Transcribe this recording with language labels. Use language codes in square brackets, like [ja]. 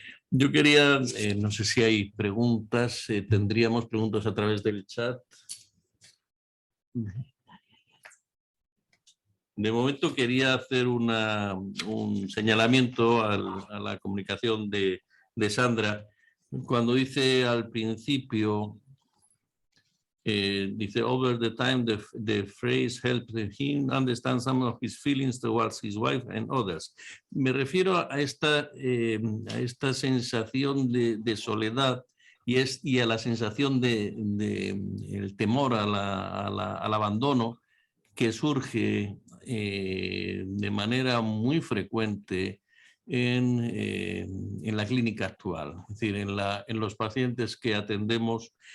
[es] Yo quería, no sé si hay preguntas, tendríamos preguntas a través del chat. De momento quería hacer un señalamiento a la comunicación de Sandra. Cuando dice al principio, dice, [en] over the time the phrase helped him understand some of his feelings towards his wife and others. [es] Me refiero a esta sensación de soledad y a la sensación el temor al abandono que surge de manera muy frecuente en la clínica actual, es decir, en los pacientes que atendemos.